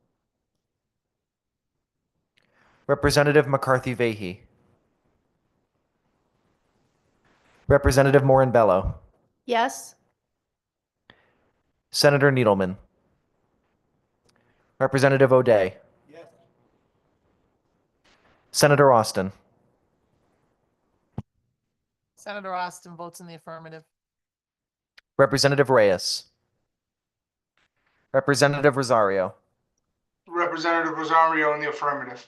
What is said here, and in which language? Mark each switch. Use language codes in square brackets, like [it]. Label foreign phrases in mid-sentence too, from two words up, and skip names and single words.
[en] Representative McCarthy Vahey. Representative Morin-Bello. Yes. Senator Needleman. Representative O'Day. Yes. Senator Austin. Senator Austin votes in the affirmative. Representative Reyes. Representative Rosario. Representative Rosario in the affirmative.